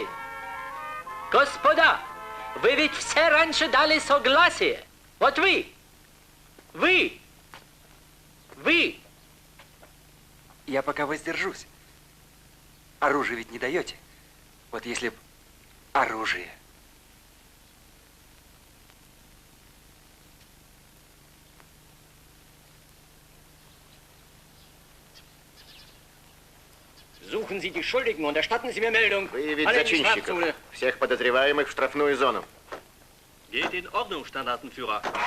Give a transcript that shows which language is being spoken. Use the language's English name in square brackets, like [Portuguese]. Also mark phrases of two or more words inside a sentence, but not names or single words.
[Russian] Господа, вы ведь все раньше дали согласие. Вот вы. Я пока воздержусь. Оружие ведь не даете. Вот если б оружие. [German] Suchen Sie die Schuldigen und erstatten Sie mir Meldung. [Russian] Выявить зачинщиков. Всех подозреваемых в штрафную зону. [German] Geht in Ordnung, Standartenführer.